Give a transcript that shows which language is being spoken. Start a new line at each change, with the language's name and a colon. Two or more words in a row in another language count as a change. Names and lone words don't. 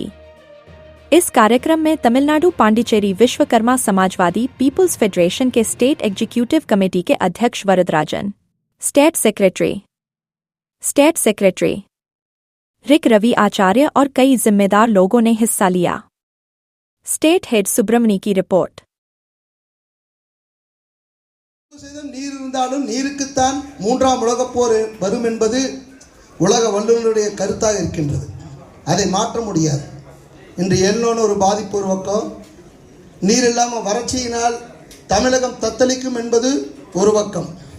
Hindi: इस कार्यक्रम में तमिलनाडु पांडिचेरी विश्वकर्मा समाजवादी पीपुल्स फेडरेशन के स्टेट एग्जीक्यूटिव कमेटी के अध्यक्ष वरदराजन, स्टेट सेक्रेटरी रिक रवि आचार्य और कई जिम्मेदार लोगों ने हिस्सा लिया। स्टेट हेड सुब्रमणी की रिपोर्ट।
Tamil: நீர் இருந்தாலும் நீருக்குத்தான் மூன்றாம் உலகப் போர் வரும் என்பது உலக வல்லுநருடைய கருத்தாக இருக்கின்றது. அதை மாற்ற முடியாது. இன்று எல்லோரும் ஒரு பாதிப்பு ஒரு பக்கம், நீர் இல்லாமல் வறட்சியினால் தமிழகம் தத்தளிக்கும் என்பது ஒரு பக்கம்.